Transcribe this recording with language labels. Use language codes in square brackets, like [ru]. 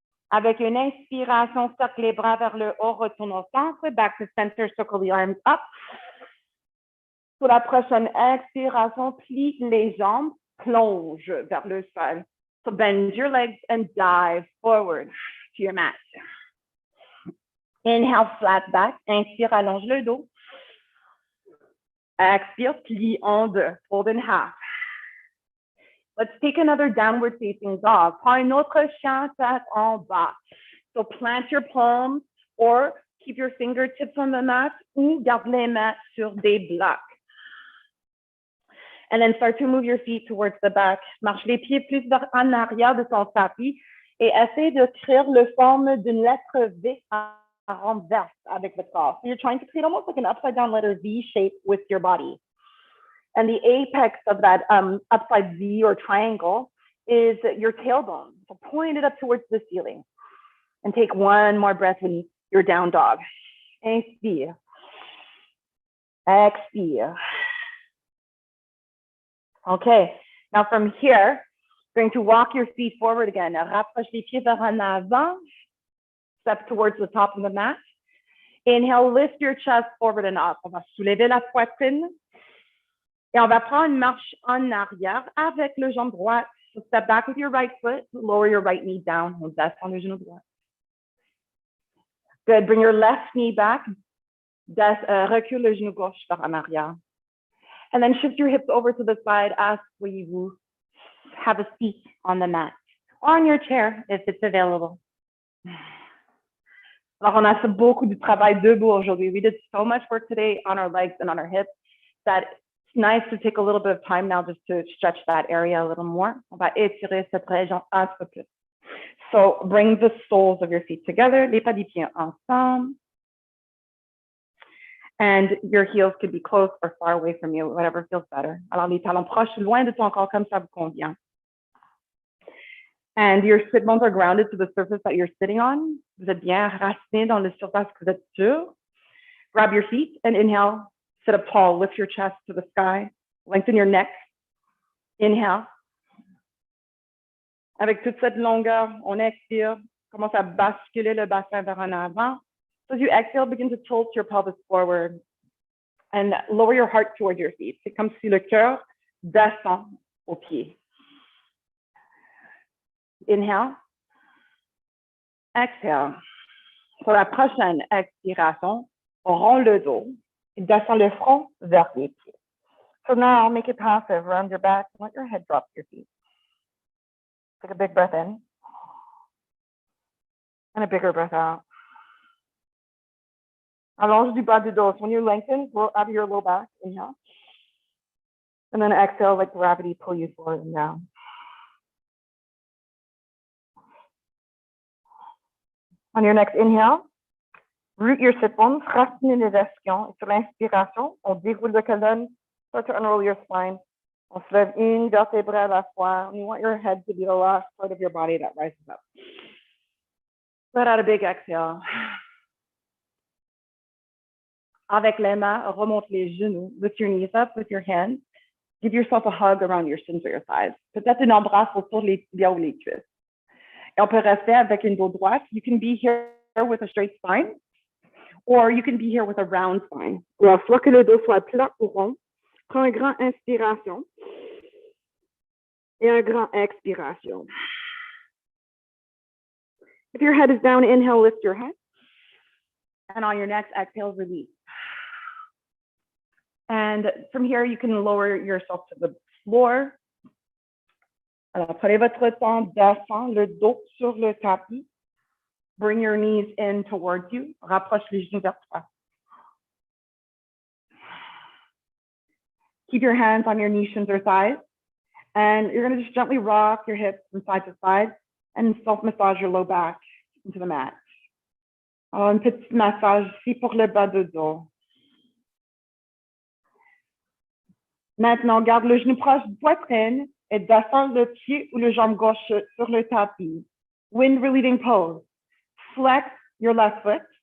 [fr] Avec une inspiration, circle les bras vers le haut. Retourne au centre. [en] Back to center. Circle the arms up. [fr] Pour la prochaine expiration, plie les jambes, plonge vers le sol. [en] So bend your legs and dive forward to your mat. Inhale, flat back. [fr] Inspire, allonge le dos. Expire, plie en deux, [en] fold in half. Let's take another downward facing dog. [fr] Prends un autre chien, tête en bas. [en] So plant your palms or keep your fingertips on the mat [fr] ou garde les mains sur des blocs. [en] And then start to move your feet towards the back. [fr] Marche les pieds plus en arrière de ton tapis et essaie de créer le forme d'une lettre V en renverse avec le corps. [en] So you're trying to create almost like an upside down letter V shape with your body. And the apex of that upside V or triangle is your tailbone. So point it up towards the ceiling. And take one more breath when you're down dog. [fr] Inspire. Expire. [en] Okay, now from here, going to walk your feet forward again. [fr] Rapproche les pieds vers en avant. [en] Step towards the top of the mat. Inhale, lift your chest forward and up. [fr] On va soulever la poitrine. Et on va prendre une marche en arrière avec le jambe droite. [en] So step back with your right foot. Lower your right knee down. [fr] On descend le genou droit. [en] Good, bring your left knee back. [fr] Recule le genou gauche vers en arrière. [en] And then shift your hips over to the side. [fr] Asseyez-vous. [en] Have a seat on the mat or on your chair if it's available. [fr] Alors, on a fait beaucoup de travail debout aujourd'hui. [en] We did so much work today on our legs and on our hips that it's nice to take a little bit of time now just to stretch that area a little more. [fr] On va étirer cette région un peu plus. [en] So, bring the soles of your feet together, [fr] les pas des pieds ensemble. [en] And your heels could be close or far away from you, whatever feels better. [fr] Alors, les talons proches, loin de ton corps, comme ça vous convient. [en] And your sit bones are grounded to the surface that you're sitting on. [fr] Vous êtes bien raciné dans la surface que vous êtes sur. [en] Grab your feet and inhale. Sit up tall. Lift your chest to the sky. Lengthen your neck. Inhale. [fr] Avec toute cette longueur, on expire. Commence à basculer le bassin vers en avant. [en] So as you exhale, begin to tilt your pelvis forward and lower your heart toward your feet. [fr] C'est comme si le cœur descend aux pieds. [en] Inhale. Exhale. [fr] Pour la prochaine expiration, on rond le dos et descend le front vers les pieds. [en] So now make it passive. Round your back. Let your head drop to your feet. Take a big breath in. And a bigger breath out. [fr] Allonge du bas du dos. [en] When you lengthen, roll out of your low back. Inhale. And then exhale, let gravity pull you forward and down. On your next inhale, root your sit bones, [fr] racine les ischions. Et sur l'inspiration, on déroule le colonne, [en] start to unroll your spine. [fr] On se lève une vertébrée à la fois. [en] You want your head to be the last part of your body that rises up. Let out a big exhale. [fr] Avec les mains, remonte les genoux. [en] Lift your knees up with your hands. Give yourself a hug around your shins or your thighs. [fr] Peut-être une embrasse autour les tibias ou les cuisses. Et on peut rester avec une dos droite. [en] You can be here with a straight spine, or you can be here with a round spine. [fr] Alors, soit que le dos soit plat ou rond. Prends un grand inspiration et un grand expiration. [en] If your head is down, inhale, lift your head. And on your next exhale, release. And from here, you can lower yourself to the floor. [fr] Alors, prenez votre temps, descend le dos sur le tapis. [en] Bring your knees in towards you. [fr] Rapproche les genoux vers toi. [en] Keep your hands on your knees, shins, or thighs. And you're going to just gently rock your hips from side to side and self-massage your low back into the mat. [fr] Alors, un petit massage ici pour le bas de dos. Maintenant, garde le genou proche du poitrine et descends le pied ou le jambe gauche sur le tapis. [en] Wind relieving pose. Flex your left foot.